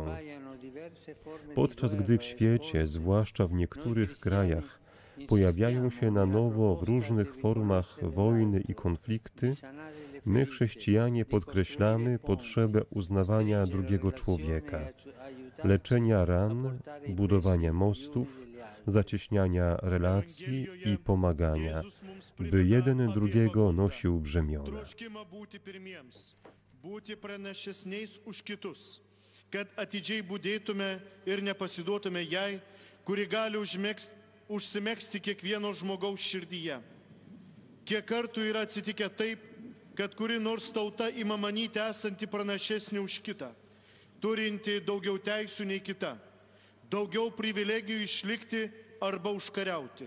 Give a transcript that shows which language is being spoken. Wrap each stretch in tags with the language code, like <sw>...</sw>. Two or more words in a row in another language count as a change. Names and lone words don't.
<pl>Podczas gdy w świecie, zwłaszcza w niektórych krajach, pojawiają się na nowo w różnych formach wojny i konflikty, my, chrześcijanie, podkreślamy potrzebę uznawania drugiego człowieka, leczenia ran, budowania mostów, zacieśniania relacji i pomagania, by jeden drugiego nosił brzemiona.</pl> <lt>Kad atidžiai budėtume ir nepasiduotume jai, kuri gali užsimegzti kiekvieno žmogaus širdyje. Kiek kartų yra atsitikę taip, kad kuri nors tauta ima manyti esanti pranašesnė už kitą, turinti daugiau teisių nei kita, daugiau privilegijų išlikti arba užkariauti.</lt>